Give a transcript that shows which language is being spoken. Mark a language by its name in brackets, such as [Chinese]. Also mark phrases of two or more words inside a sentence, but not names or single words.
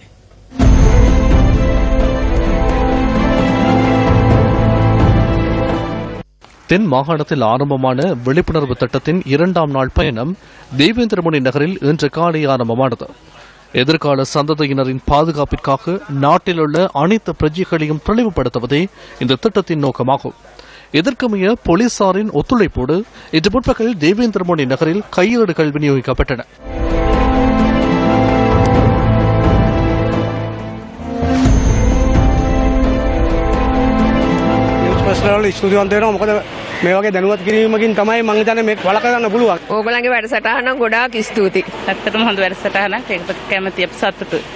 [Tamil] தென் மாகாணத்தில் ஆரம்பமான விழிப்புணர்வு திட்டத்தின் 2ஆம் நாள் பயணம் தேவேந்திரமுனி நகரில் இன்று காலை ஆரம்பமானது. எதிர்கால சந்ததியினரின் பாதுகாப்பிற்காக நாட்டில் உள்ள அனைத்து பிரஜைகளையும் தெளிவுபடுத்துவதே இந்த திட்டத்தின் நோக்கமாகும். இதற்கமைய போலீசாரின் ஒத்துழைப்போடு இன்று முற்பகல் தேவேந்திரமுனி நகரில் கையேடுகள் விநியோகிக்கப்பட்டன. [Sinhala] මේ වගේ දැනුවත් කිරීමකින් තමයි මම හිතන්නේ මේක වළක්වන්න පුළුවන්. ඕගොල්ලන්ගේ වැඩසටහන ගොඩාක් ස්තුතියි. ඇත්තටම හොඳ වැඩසටහනක්. ඒකට කැමැති අපි සතුටුයි.